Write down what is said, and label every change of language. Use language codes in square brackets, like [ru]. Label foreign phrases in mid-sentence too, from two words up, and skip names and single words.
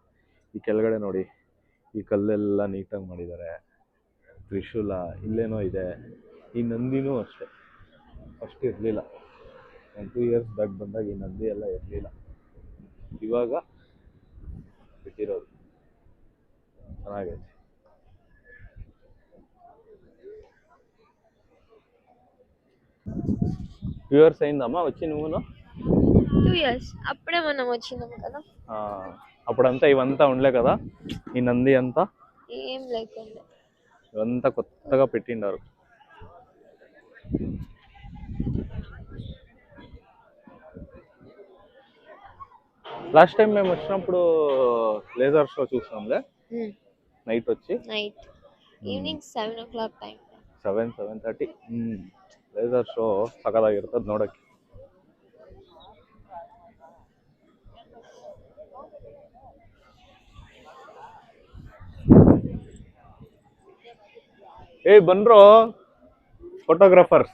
[kn] ಈ ಕೆಳಗಡೆ ನೋಡಿ, ಈ ಕಲ್ಲೆಲ್ಲ ನೀಟಾಗಿ ಮಾಡಿದ್ದಾರೆ. ತ್ರಿಶೂಲ ಇಲ್ಲೇನೋ ಇದೆ. ಈ ನಂದಿನೂ ಅಷ್ಟೇ, ಫಸ್ಟ್ ಇರಲಿಲ್ಲ. ನಾನು 2 [en] years back [kn] ಬಂದಾಗ ಈ ನಂದಿ ಎಲ್ಲ ಇರಲಿಲ್ಲ, ಇವಾಗ ಬಿಟ್ಟಿರೋದು. ಚೆನ್ನಾಗೈತೆ. [te] వ్యూవర్స్ అయిందమ్మా వచ్చి నువ్వును 2 years అప్పుడే మనం వచ్చినాం కదా. అప్పుడంతా ఇవంతా ఉండలే కదా, ఈ నంది అంతా ఏం లేకుండా ఇవంతా కొత్తగా పెట్టిండారు. [en] last time [te] మేము వచ్చినప్పుడు [en] laser show [te] చూసాంలే. నైట్ వచ్చి [en] night evening 7 o'clock time, [kn] 7:30 [en] laser show [kn] ಸಖತ್ತಾಗಿರ್ತದೆ ನೋಡೋಕ್ಕೆ. ಏಯ್ ಬನ್ರೋ ಫೋಟೋಗ್ರಾಫರ್ಸ್.